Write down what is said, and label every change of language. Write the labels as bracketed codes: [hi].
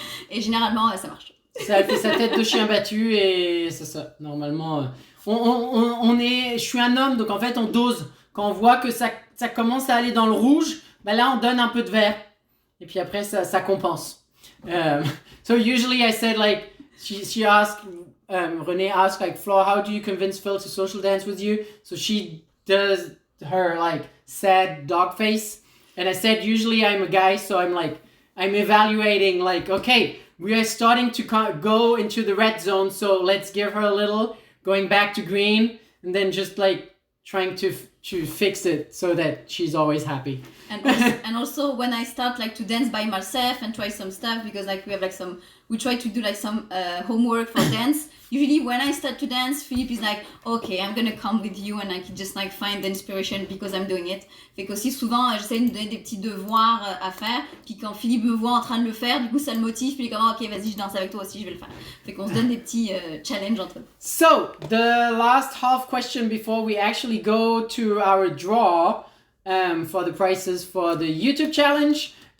[fr] Et généralement, ça marche. Ça fait sa tête de chien battu et c'est ça. Normalement, je suis un homme, donc en fait on dose. Quand on voit que ça commence à aller dans le rouge, ben là on donne un peu de vert. Et puis après ça compense. [en] So usually I said like, she asked, René asked like, Flore, how do you convince Phil to social dance with you? So she does her like sad dog face. And I said, usually I'm a guy, so I'm evaluating like, okay, we are starting to go into the red zone, so let's give her a little, going back to green, and then just like trying to fix it so that she's always happy. And also when I start like to dance by myself and try some stuff, because like we have like we try to do like some homework for dance. Usually when I start to dance, Philippe is like, okay, I'm gonna come with you, and I can just like find the inspiration because I'm doing it. [fr] Fait qu'aussi souvent j'essaie de me donner des petits devoirs à faire, puis quand Philippe me voit en train de le faire, du coup ça le motive, puis il est comme ok vas-y je danse avec toi aussi, je vais le faire. Fait qu'on se donne des petits challenges entre nous. [en] So the last half question before we actually go to our draw for the prizes for the YouTube challenge.